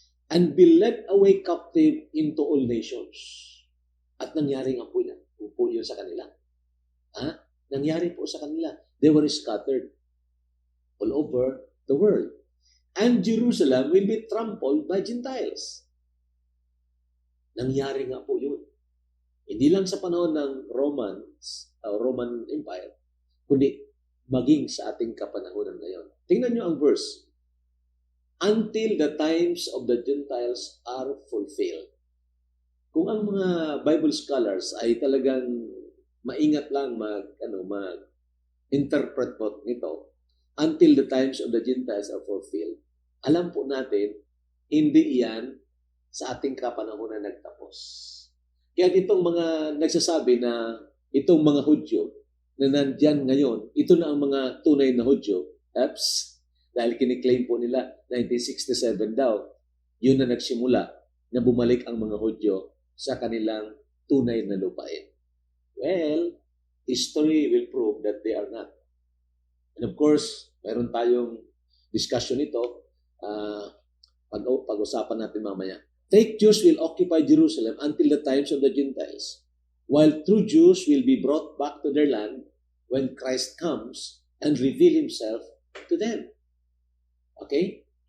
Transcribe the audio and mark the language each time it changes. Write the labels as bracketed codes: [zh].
[en] And be led away captive into all nations. [tl] At nangyari nga po yun sa kanila. Nangyari po sa kanila. [en] They were scattered all over the world. And Jerusalem will be trampled by Gentiles. [tl] Nangyari nga po yun. Hindi lang sa panahon ng Roman Empire, kundi maging sa ating kapanahonan ngayon. Tingnan nyo ang verse. [en] Until the times of the Gentiles are fulfilled. [tl] Kung ang mga Bible scholars ay talagang maingat lang mag-interpret po nito, [en] until the times of the Gentiles are fulfilled, [tl] alam po natin, hindi iyan sa ating kapanahonan nagtapos. Kaya itong mga nagsasabi na itong mga Hudyo na nandyan ngayon, ito na ang mga tunay na Hudyo, dahil kiniklaim po nila 1967 daw, yun na nagsimula na bumalik ang mga Hudyo sa kanilang tunay na lupain. [en] Well, history will prove that they are not. And of course, [tl] mayroon tayong discussion ito, pag-usapan natin mamaya. [en] Fake Jews will occupy Jerusalem until the times of the Gentiles, while true Jews will be brought back to their land when Christ comes and reveal himself to them. Okay?